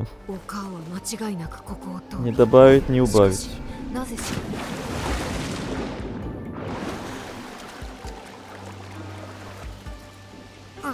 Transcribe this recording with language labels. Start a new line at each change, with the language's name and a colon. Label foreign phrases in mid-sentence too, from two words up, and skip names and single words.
Japanese: お母は間違いなくここを通る。
Russian: Не добавить, не убавить.
Japanese: なぜしお